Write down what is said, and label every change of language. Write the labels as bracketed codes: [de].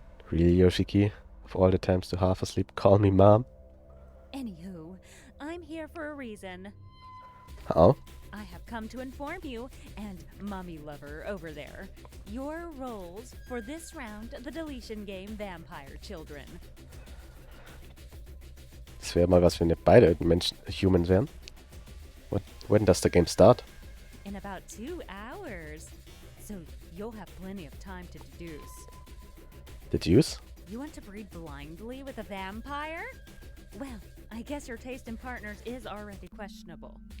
[en] Really, Yoshiki? Of all the times to half asleep, call me mom? Anywho, I'm here for a reason. How? I have come to inform you, and Mummy Lover over there, your roles for this round of the deletion game Vampire Children. [de] Das wäre mal was, wenn wir beide Menschen, Humans wären. [en] When does the game start? In about 2 hours. So you'll have plenty of time to deduce. Deduce? You want to breed blindly with a vampire? Well, I guess your taste in partners is already questionable.